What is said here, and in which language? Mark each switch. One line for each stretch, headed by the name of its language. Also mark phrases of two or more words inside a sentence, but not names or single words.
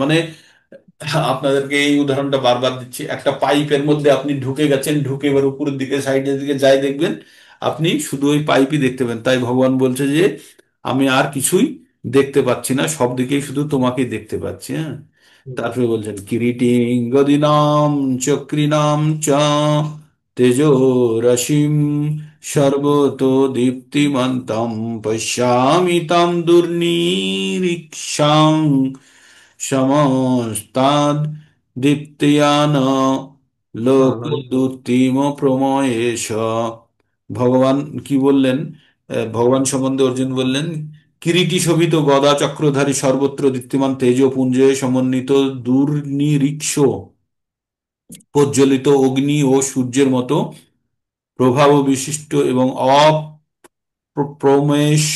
Bangla: মানে আপনাদেরকে এই উদাহরণটা বারবার দিচ্ছি, একটা পাইপের মধ্যে আপনি ঢুকে গেছেন, ঢুকে এবার উপরের দিকে সাইডের দিকে যাই দেখবেন, আপনি শুধু ওই পাইপই দেখতে পাবেন। তাই ভগবান বলছে যে আমি আর কিছুই দেখতে পাচ্ছি না, সব দিকেই শুধু তোমাকেই দেখতে পাচ্ছি। হ্যাঁ, তারপরে বলছেন
Sanskrit: কিরিটিং গদিনাম চক্রিনাম চ তেজো রশ্মিম সর্বতো দীপ্তিমন্তম পশ্যামি তাম দুর্নিরীক্ষাং সমস্তাদ দীপ্তিয়ান লোকদুত্তিম প্রময়েশ।
Bangla: ভগবান কি বললেন? ভগবান সম্বন্ধে অর্জুন বললেন, কিরীটি শোভিত গদা চক্রধারী সর্বত্র দীপ্তিমান তেজপুঞ্জে সমন্বিত দুর্নিরীক্ষ প্রজ্বলিত অগ্নি ও সূর্যের মতো প্রভাব বিশিষ্ট এবং অপ্রমেয়।